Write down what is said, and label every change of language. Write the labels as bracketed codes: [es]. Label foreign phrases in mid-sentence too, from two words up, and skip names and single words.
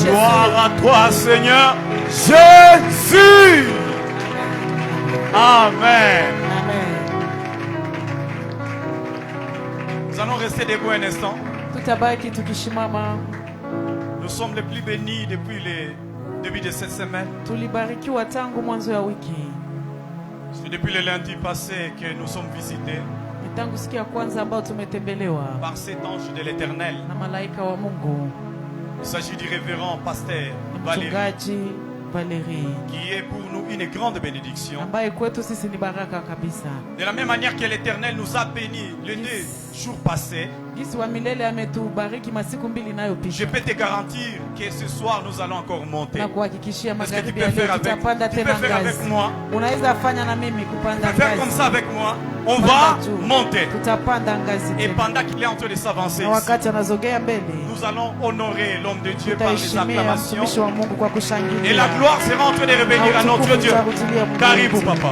[fr] Gloire à toi, Seigneur Jésus. Amen. Amen. Nous allons rester debout un instant. [sw] Tutabaki tukisimama. [fr] Nous sommes les plus bénis depuis le début de cette semaine. [sw] Tulibarikiwa tangu mwanzo ya wiki. [fr] C'est depuis le lundi passé que nous sommes visités [sw] Ni tangu siku ya kwanza ambao tumetembelewa [fr] par cet ange de l'Éternel. [sw] na malaika wa Mungu. [fr] Il s'agit du révérend pasteur [sw] Ni Valérie, mchungaji Valérie, [fr] qui est pour nous une grande bénédiction. [sw] ambaye kwetu sisi ni baraka kabisa. [fr] De la même manière que l'Éternel nous a bénis les 2 jours passés, [sw] Jinsi wa milele ametubariki masiku mbili [fr] je [sw] inayopita. [fr] peux te garantir que ce soir nous allons encore monter. [sw] Na kuhakikishia [fr] Est-ce que tu [sw] magharibi [fr] peux [sw] ya leo [fr] faire avec, [sw] tutapanda [fr] tu peux [sw] tena [fr] faire avec [sw] ngazi. [fr] moi? [sw] Unaweza fanya na mimi [fr] Tu [sw] kupanda [fr] peux faire comme [sw] ngazi. [fr] ça avec moi. On va [sw] Panda tu. [fr] monter. [sw] Tutapanda ngazi [fr] Et [sw] tena. [fr] pendant qu'il est en train de s'avancer [sw] Na [fr] ici, [sw] wakati anazogea mbele, [fr] nous allons honorer l'homme de Dieu par les [sw] tutaheshimia [fr] acclamations. [sw] mtumishi wa Mungu kwa [fr] Et [sw] kushangilia. [fr] la gloire sera en train de revenir à notre Dieu. [sw] Karibu, papa.